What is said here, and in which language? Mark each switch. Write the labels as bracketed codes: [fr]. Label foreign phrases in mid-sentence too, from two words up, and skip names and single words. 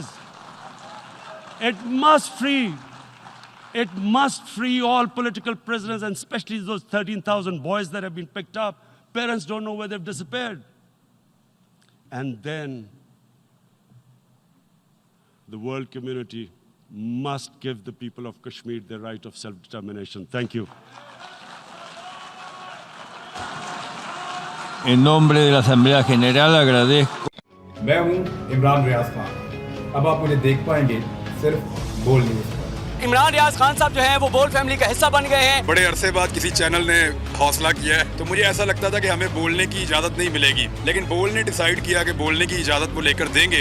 [en] It must free all political prisoners, and especially those 13,000 boys that have been picked up. Parents don't know where they've disappeared. And then the world community must give the people of Kashmir the right of self-determination. Thank you. [es] En nombre de la Asamblea General agradezco. [ur] میں ہوں عمران ریاض خان. اب آپ مجھے دیکھ پائیں گے صرف بول نیوز پر. عمران ریاض خان صاحب جو ہیں وہ بول فیملی کا حصہ بن گئے ہیں. بڑے عرصے بعد کسی چینل نے حوصلہ کیا ہے، تو مجھے ایسا لگتا تھا کہ ہمیں بولنے کی اجازت نہیں ملے گی، لیکن بول نے ڈیسائیڈ کیا کہ بولنے کی اجازت وہ لے کر دیں گے.